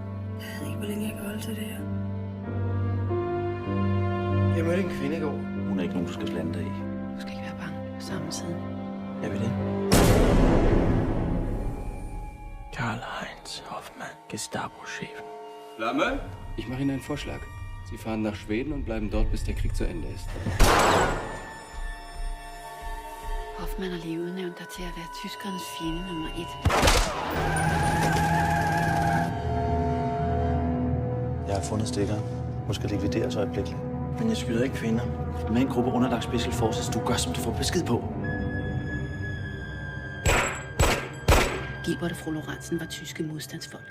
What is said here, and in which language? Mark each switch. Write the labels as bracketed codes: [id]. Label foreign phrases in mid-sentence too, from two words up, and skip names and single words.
[da] Jeg ved ikke, hvor længe jeg kan holde til det her. Jeg mødte en kvinde i går. Hun er ikke nogen, du skal blande dig i. Du skal ikke være bange på samme side. Jeg vil det. Karl-Heinz Hoffmann, Gestapo-Chefen. Flamme? [de] Ich mache Ihnen einen Vorschlag. Sie fahren nach Schweden und bleiben dort, bis der Krieg zu Ende ist. [da] Hoffmann har lige udnævnt dig til at være tyskernes fjende nummer 1. Jeg har fundet stikkeren. Hun skal likvideres øjeblikkeligt. Men jeg skyder ikke kvinder. Med en gruppe underlagt [en] Special Forces, [da] du gør, som du får besked på. Gilbert og fru Lorentzen var tyske modstandsfolk.